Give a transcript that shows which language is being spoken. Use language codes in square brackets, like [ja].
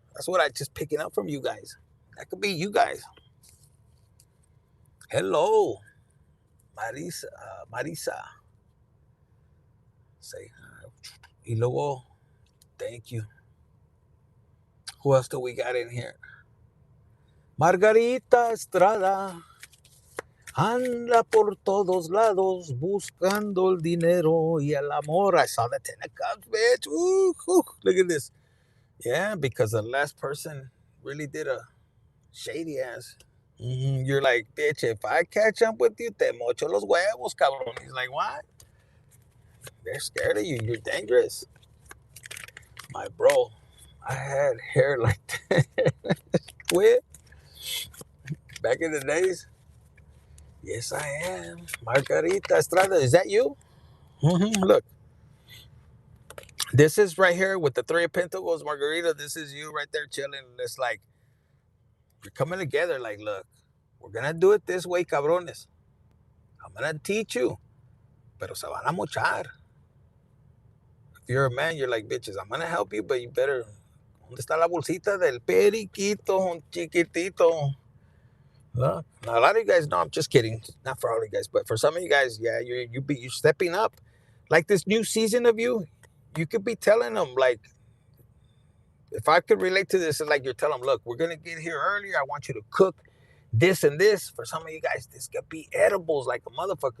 [en] That's what I just picking up from you guys. That could be you guys. Hello, Marisa. Say hi. [es] Y luego, [en] thank you. Who else do we got in here? [es] Margarita Estrada anda por todos lados buscando el dinero y el amor. [en] I saw the Ten of Cups, bitch. Look at this. Yeah, because the last person really did a shady ass. You're like, bitch, if I catch up with you, [es] te mocho los huevos, cabrón. [en] He's like, what? They're scared of you. You're dangerous. My bro, I had hair like that. Quit. Back in the days. Yes, I am. Margarita Estrada, is that you? Look, this is right here with the three of pentacles, Margarita. This is you right there chilling. It's like, you're coming together. Like, look, we're going to do it this way, cabrones. I'm going to teach you. [es] Pero se van a mochar. [en] If you're a man, you're like, bitches, I'm going to help you, but you better. [es] ¿Dónde está la bolsita del periquito, un chiquitito? [en] Look, now, a lot of you guys know, I'm just kidding. Not for all of you guys, but for some of you guys, yeah, you're stepping up. Like this new season of you could be telling them, like, if I could relate to this, it's like you're telling them, look, we're going to get here earlier. I want you to cook this and this. For some of you guys, this could be edibles like a motherfucker.